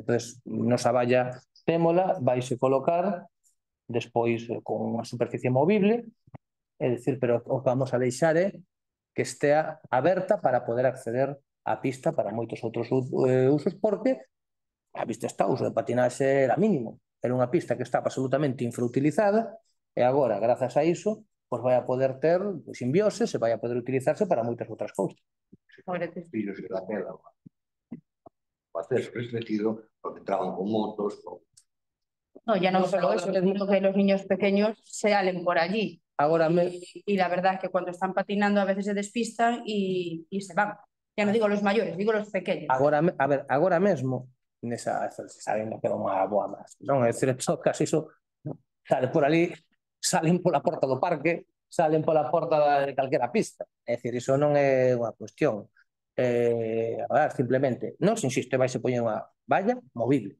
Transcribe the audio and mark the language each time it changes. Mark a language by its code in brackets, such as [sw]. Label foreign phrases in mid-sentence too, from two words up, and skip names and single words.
[gl] Entonces, nosa valla témola, vaise colocar despois con unha superficie movible, é dicir, pero o que vamos a deixar é que estea aberta para poder acceder á pista para moitos outros usos, porque a vista está, o uso de patinaxe era mínimo, era unha pista que estaba absolutamente infrautilizada e agora, grazas a iso, pois vai a poder ter simbioses e vai a poder utilizarse para moitas outras cousas. Fillos de la tela. O acceso restringido, porque entraban con motos, [es] No, ya no solo eso, les digo que los niños pequeños salen por allí. [gl] Agora [es] Y la verdad es que cuando están patinando a veces se despistan y se van. Ya no digo los mayores, digo los pequeños. [gl] Agora mesmo, nesa, saben que é unha boa máis. Non, é dicir, caso iso sale por ali, salen pola porta do parque, salen pola porta de calquera pista. É dicir, iso non é unha cuestión. Simplemente, non se insiste, vai se poñer unha valla movible.